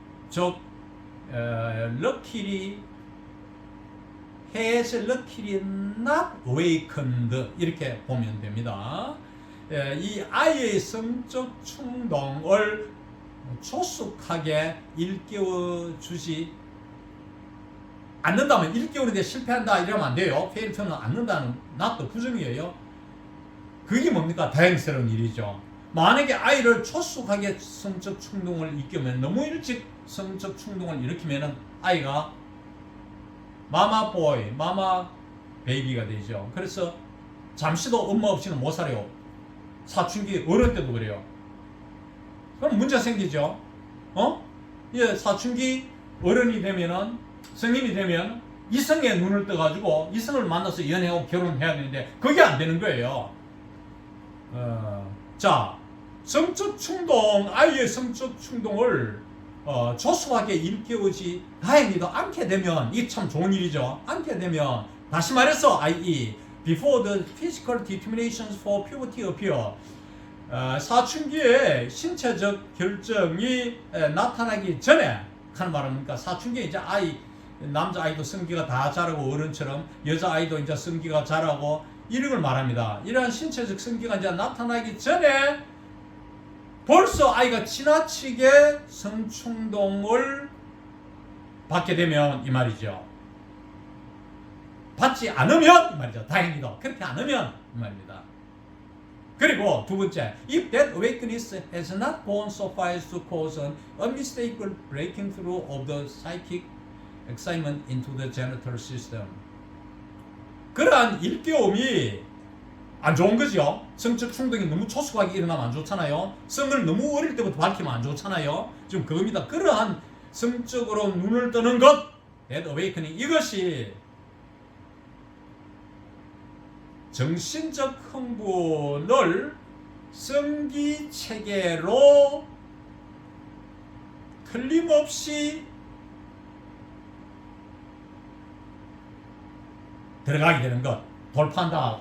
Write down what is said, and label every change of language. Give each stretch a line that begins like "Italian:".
English: 즉 luckily has luckily not awakened
Korean: 이렇게 보면 됩니다. 이 아이의 성적 충동을 조숙하게 일깨워주지 않는다면, 일깨우는데 실패한다 이러면 안 돼요. fail to는 않는다는 not 부정이에요. 그게 뭡니까? 다행스러운 일이죠. 만약에 아이를 조숙하게 성적 충동을 일깨우면, 너무 일찍 성적 충동을 일으키면 아이가 마마 보이, 마마 베이비가 되죠. 그래서 잠시도 엄마 없이는 못 살아요. 사춘기 어릴 때도 그래요. 그럼 문제 생기죠. 사춘기 어른이 되면은, 성인이 되면 이성의 눈을 떠가지고 이성을 만나서 연애하고 결혼해야 되는데 그게 안 되는 거예요. 자, 성적 충동, 아이의 성적 충동을 조수하게 일깨우지 다행히도 않게 되면, 이게 참 좋은 일이죠. 않게 되면, 다시 말해서
English: i.e. before the physical determinations for puberty appear,
Korean: 사춘기에 신체적 결정이 나타나기 전에 하는 말은 뭡니까? 사춘기에 이제 남자 아이도 성기가 다 자라고 어른처럼 여자 아이도 이제 성기가 자라고 이런 걸 말합니다. 이러한 신체적 성기가 이제 나타나기 전에 벌써 아이가 지나치게 성충동을 받게 되면 이 말이죠. 받지 않으면 이 말이죠. 다행히도 그렇게 않으면 이 말입니다. 그리고 두 번째,
English: if that awakeness has not gone so far as to cause an unmistakable breaking through of the psychic excitement into the genital system.
Korean: 그러한 일깨움이 안 좋은 거죠. 성적 충동이 너무 초속하게 일어나면 안 좋잖아요. 성을 너무 어릴 때부터 밝히면 안 좋잖아요. 지금 그겁니다. 그러한 성적으로 눈을 뜨는 것,
English: that awakening,
Korean: 이것이 정신적 흥분을 성기 체계로 틀림없이 들어가게 되는 것, 돌파한다.